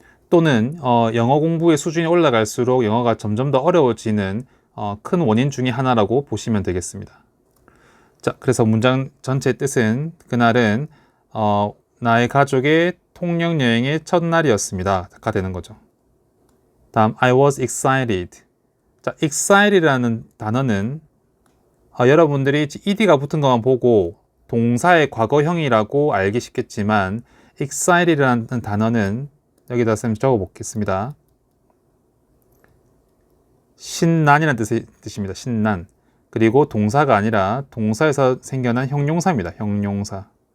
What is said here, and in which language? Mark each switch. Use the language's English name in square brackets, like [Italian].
[Korean] 또는 영어 공부의 수준이 올라갈수록 영어가 점점 더 어려워지는 큰 원인 중에 하나라고 보시면 되겠습니다. 자, 그래서 문장 전체의 뜻은 그날은 나의 가족의 통영 여행의 첫날이었습니다.가 되는 거죠. [English] 다음, I was excited. [Korean] 자, excited라는 단어는 여러분들이 ed가 붙은 것만 보고 동사의 과거형이라고 알기 쉽겠지만 excited라는 단어는 여기다 쌤 적어 보겠습니다. 신난이라는 뜻입니다. 신난. 그리고 동사가 아니라 동사에서 생겨난 형용사입니다. 형용사.